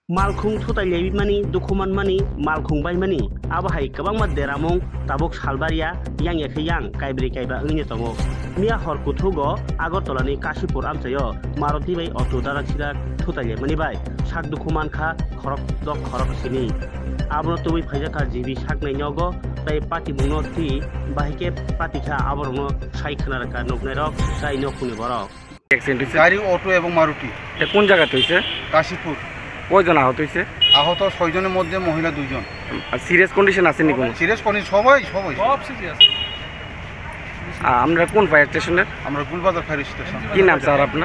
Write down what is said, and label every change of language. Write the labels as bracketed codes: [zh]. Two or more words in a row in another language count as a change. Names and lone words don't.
[trp] मालखुं थुताइलेबि मानि दुखुमान मानि मालखुं बाय मानि आबाहाय गोबां मा देरामं ताबुक सालबारिया yang याखै yang काइब्रै काइबा ओइनि दङ मिया हरखौ थुगो आगरतलानि काशीपुर आमचायो मारुति बाय अटो दाराचिरा थुताइले मानि बाय साक दुखुमान खा खरक दक खरक सिनि आबनो तुबै फाइजाका जिबि साक नाइनगो ताइ पाति बुंनो थि बाहिके पातिखा आबरनो साइ खोनारका नकनै रक जाय नखुनि बरक [bn] एक्सीडेंट হয়েছে গাড়ি অটো এবং মারুতি। এটা কোন জায়গাতে হয়েছে? কাশীপুর। কয়জন আহত হয়েছে? আহত 6 জনের মধ্যে মহিলা 2 জন। আর সিরিয়াস কন্ডিশন আছে নি কোন? সিরিয়াস কন্ডিশন সবাই সব সিরিয়াস। আমরা কোন ফায়ার স্টেশনের? আমরা গুলবাজার ফায়ার স্টেশন। কি নাম স্যার আপনার?